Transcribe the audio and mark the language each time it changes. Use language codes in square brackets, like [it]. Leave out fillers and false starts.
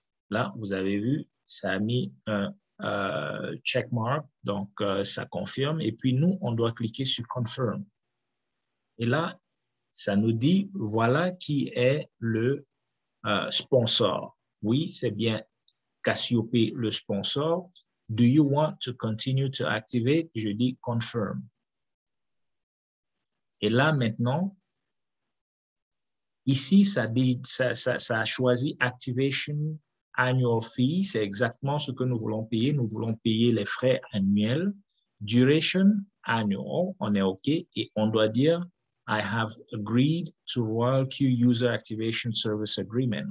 [fr] Là, vous avez vu, ça a mis un checkmark, donc ça confirme. Et puis nous, on doit cliquer sur Confirm. Et là, ça nous dit, voilà qui est le sponsor. Oui, c'est bien Cassiope le sponsor. [en] Do you want to continue to activate? [fr] Je dis Confirm. Et là, maintenant, ici, ça a choisi Activation Annual Fee. C'est exactement ce que nous voulons payer. Nous voulons payer les frais annuels. Duration Annual, on est OK. Et on doit dire [en] I have agreed to RoyalQ User Activation Service Agreement.